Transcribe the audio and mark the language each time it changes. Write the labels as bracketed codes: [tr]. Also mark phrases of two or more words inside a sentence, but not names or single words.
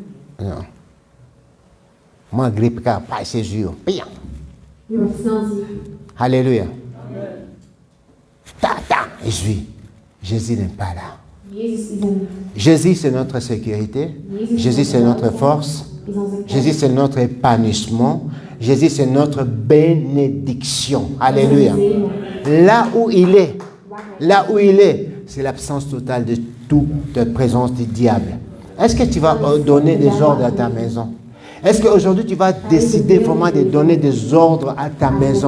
[fr] Non. Moi, grippe car pas Jésus. [nl] Je wordt snel ziek. [fr] Alléluia. Amen. Et je vis. Jésus n'est pas là. [nl] Jezus is er niet. [fr] Jésus, c'est notre sécurité. Jésus, c'est notre force. [nl] Is onze [fr] Jésus, [nl] kracht. [fr] c'est notre épanouissement. Jésus, c'est notre bénédiction. Alléluia. Là où il est, c'est l'absence totale de toute présence du diable. Est-ce que tu vas donner des ordres à ta maison? Est-ce qu'aujourd'hui tu vas décider vraiment de donner des ordres à ta maison?